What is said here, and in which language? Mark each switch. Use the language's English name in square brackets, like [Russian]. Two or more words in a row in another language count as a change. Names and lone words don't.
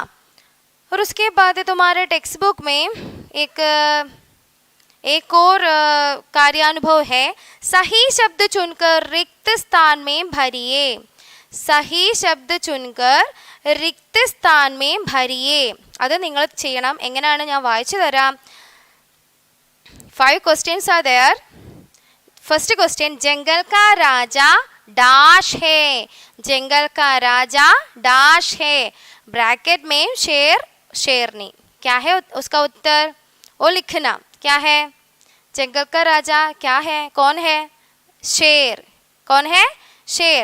[Hindi] और उसके बाद तुम्हारे टेक्स्ट बुक में एक और कार्यानुभव है, सही शब्द चुनकर रिक्त स्थान में भरिए। सही शब्द चुनकर रिक्त स्थान में भरिए। [Malayalam] അത് നിങ്ങൾ ചെയ്യണം. എങ്ങനെയാണ് ഞാൻ വായിച്ചു തരാം. [English] 5 questions are there. First question, [Hindi] जंगल का राजा डैश है. जंगल का राजा डैश है. ब्रैकेट में शेर शेरनी. क्या है उसका उत्तर? वो लिखना. क्या है? जंगल का राजा क्या है? कौन है? शेर. कौन है? शेर.